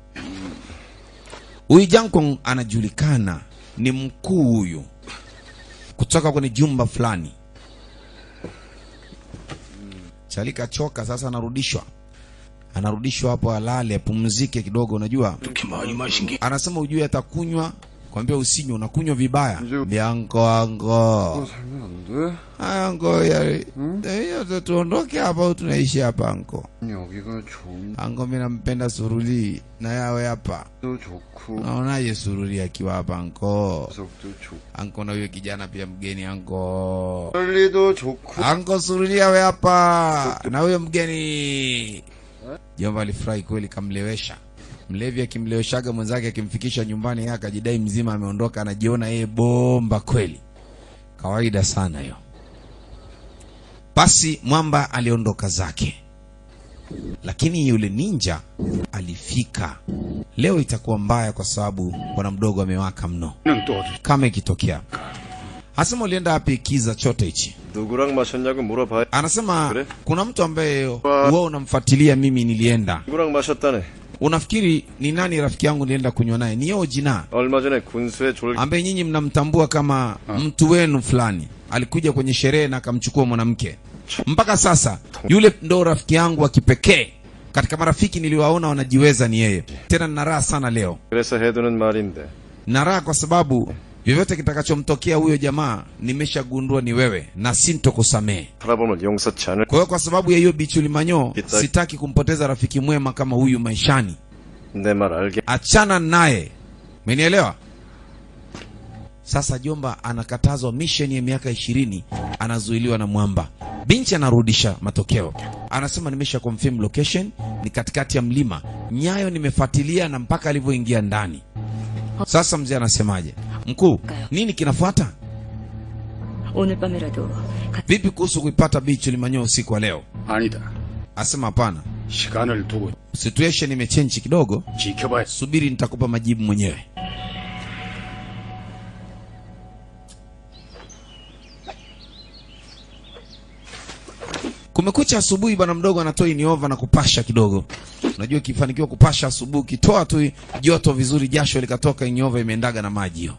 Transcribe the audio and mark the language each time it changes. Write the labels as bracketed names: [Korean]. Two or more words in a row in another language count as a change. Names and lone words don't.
[Swahili] Huyu Jongkwang anajulikana ni mkuu huyu kutoka kwenye jumba fulani. Chalika choka sasa anarudishwa hapo alale apumzike kidogo. Unajua anasema ujue atakunywa Kwambia usinywe, unakunywa vibaya. Anko. [Korean] 살면 안 돼? [Swahili] Anko ya tuondoke hapa au tunaishi hapa anko? [Korean] 여기가 좋은 [Swahili] Anko mimi nampenda Suruli na yawe hapa. [Korean] 도 좋고 [Swahili] Naonaje Suruli akiwa hapa anko? [Korean] 도 좋고 [Swahili] Anko na huyo kijana pia mgeni anko. [Korean] 빨리도 좋고 [Swahili] Anko Suruli yawe hapa na huyo mgeni. Jomba alifurahi kweli, kamlewesha. Mlevi akimleweshaga mwenzake akimfikisha nyumbani, yeye akajidai mzima ameondoka, anajiona yeye bomba kweli. Kawaida sana hiyo. Basi Mwamba aliondoka zake. Lakini yule ninja alifika. Leo itakuwa mbaya kwa sababu bwana mdogo amewaka mno. Kama ikitokea. Asema ulienda wapi kiza chote hichi? [Korean] 누구랑 마셨냐고 물어봐. [Swahili] Anasema [Korean] 그래? [Swahili] kuna mtu ambaye wewe unamfuatilia, mimi nilienda. [Korean] 누구랑 마셨다네. [Swahili] Unafikiri ni nani rafiki yangu nilienda kunywa naye? Ni yeye jina. [Korean] 얼마 전에 군수의 졸 [Swahili] Ambaye nyinyi mnamtambua kama mtu wenu fulani. Alikuja kwenye sherehe na akamchukua mwanamke. Mpaka sasa yule ndo rafiki yangu wa kipekee. Katika marafiki niliwaona wanajiweza ni yeye. Tena nina raha sana leo. [Korean] 그래서 해두는 말인데. [Swahili] Nina raha kwa sababu vyovyote kitakachomtokea huyo jamaa nimeshagundua ni wewe na sintokusamehe. [Korean] 바라보면 용서치 않을. [Swahili] Kwa hiyo kwa sababu ya hiyo Bichuli Manyo sitaki kumpoteza rafiki mwema kama huyu maishani. [Korean] 내 말 알게. [Swahili] Achana naye. Umenielewa? Sasa Jomba anakatazwa mission ya miaka 20, anazuiliwa na Mwamba. Binti anarudisha matokeo. Anasema nimesha [English] confirm location, [Swahili] ni katikati ya mlima. Nyayo nimefuatilia na mpaka alivyoingia ndani. Sasa mzee anasemaje? Mkuu, nini kinafuata? [Korean] 오늘 밤이라도 [Swahili] Vipi kuhusu kuipata Bichuli Manyo usiku wa leo? [Korean] 아니다. [Swahili] Asema hapana. [Korean] 시간을 두고 [Swahili] Situation imechange kidogo. [Korean] 지켜봐야. [Swahili] Subiri nitakupa majibu mwenyewe. Kumekucha asubuhi, bwana mdogo anatoa iniova na kupasha kidogo. Unajua kifanikiwa kupasha asubuhi, kitoa tu joto vizuri, jasho likatoka, iniova imeendaga na maji hiyo.